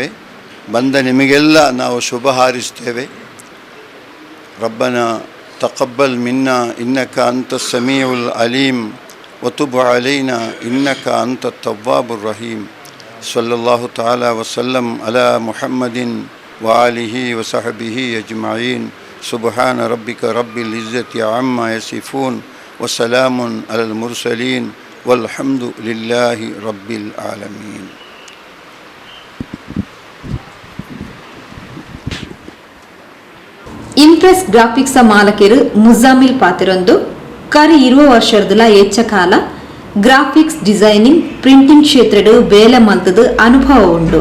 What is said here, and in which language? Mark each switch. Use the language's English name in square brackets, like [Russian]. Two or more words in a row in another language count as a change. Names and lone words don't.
[Kannada] ಬಂದ ನಿಮಗೆಲ್ಲ ನಾವು ಶುಭ ಹಾರೈಸ್ತೇವೆ. [Arabic] ربنا تقبل منا إنك أنت السميع العليم وتب علينا إنك أنت التواب الرحيم. صلى الله تعالى وسلم على محمد وآله وصحبه أجمعين. سبحان ربك رب العزة عما يصفون وسلام على المرسلين والحمد لله رب العالمين. [Tulu] ಇಂಪ್ರೆಸ್ ಗ್ರಾಫಿಕ್ಸ್ ಮಾಲಕರು ಮುಜಾಮಿಲ್ ಪಾತಿರೊಂದು ಕರಿ 20 ವರ್ಷದ ಹೆಚ್ಚ ಕಾಲ [English] graphics designing printing [Tulu] ಕ್ಷೇತ್ರಡು ಬೇಲೆ ಮಲ್ತದು ಅನುಭವ ಉಂಡು.